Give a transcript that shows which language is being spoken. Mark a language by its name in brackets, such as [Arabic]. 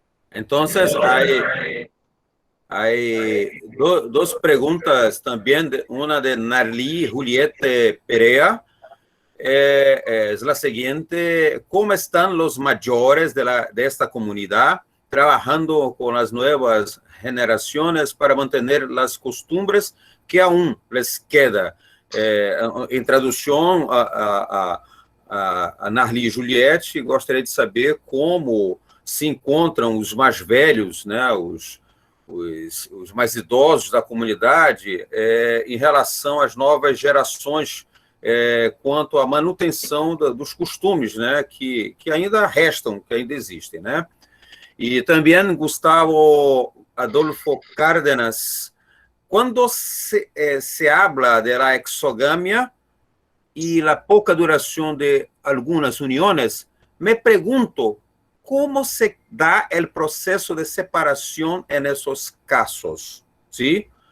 [Spanish] Entonces, hay dos preguntas también, una de Narli Juliette Perea. Es la siguiente: ¿cómo están los mayores de esta comunidad trabajando con las nuevas generaciones para mantener las costumbres que aún les queda? [Portuguese] En tradução a Narli Juliette, gostaria de saber como se encontram os mais velhos, né, os mais idosos da comunidade, em relação às novas gerações, quanto à manutenção dos costumes, né, que ainda restam, que ainda existem, né? [Spanish] Y también Gustavo Adolfo Cárdenas, cuando se habla de la exogamia y la poca duración de algunas uniones, me pregunto cómo se da el proceso de separación en esos casos, ¿sí?